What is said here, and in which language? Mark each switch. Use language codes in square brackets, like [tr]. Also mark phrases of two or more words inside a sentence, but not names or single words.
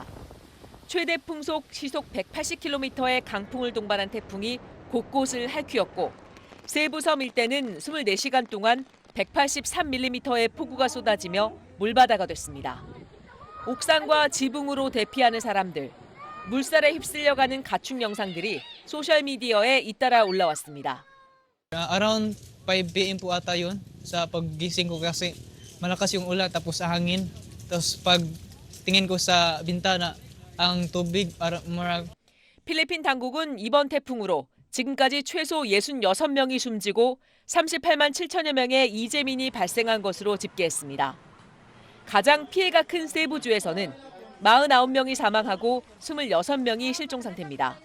[ko] 최대 풍속 시속 180km의 강풍을 동반한 태풍이 곳곳을 핥히었고 세부 섬 일대는 24시간 동안 183mm의 폭우가 쏟아지며 물바다가 됐습니다. 옥상과 지붕으로 대피하는 사람들, 물살에 휩쓸려가는 가축 영상들이 소셜미디어에 잇따라 올라왔습니다. [en] Around 5 p.m. [tl] po ata yun sa paggising ko kasi malakas yung ulan tapos hangin. Tapos pag tingin ko sa bintana ang tubig marag. [ko] 필리핀 당국은 이번 태풍으로 지금까지 최소 66명이 숨지고 38만 7천여 명의 이재민이 발생한 것으로 집계했습니다. 가장 피해가 큰 세부주에서는 49명이 사망하고 26명이 실종 상태입니다.